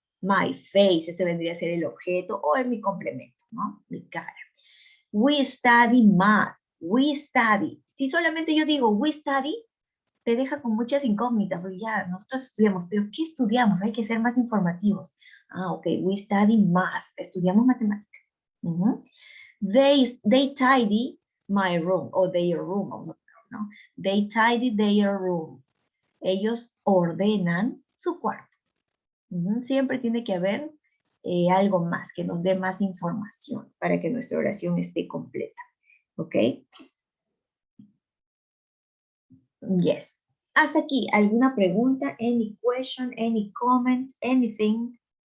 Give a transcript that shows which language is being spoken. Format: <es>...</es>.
<en>My face,</en> <es>ese vendría a ser el objeto o mi complemento, ¿no? Mi cara.</es> <en>We study math. We study.</en> <es>Si solamente yo digo</es> <en>we study,</en> <es>te deja con muchas incógnitas, porque ya nosotros estudiamos, pero ¿qué estudiamos? Hay que ser más informativos.</es> <en>Ah, ok, we study math.</en> <es>Estudiamos matemáticas.</es> <en>They tidy my room, o their room,</en> <es>¿no?</es> <en>They tidy their room.</en> <es>Ellos ordenan su cuarto. Siempre tiene que haber algo más, que nos dé más información para que nuestra oración esté completa. ¿Ok?</es> <en>Yes.</en> <es>Hasta aquí, ¿alguna pregunta?</es> <en>Any question, any comment, anything?</en>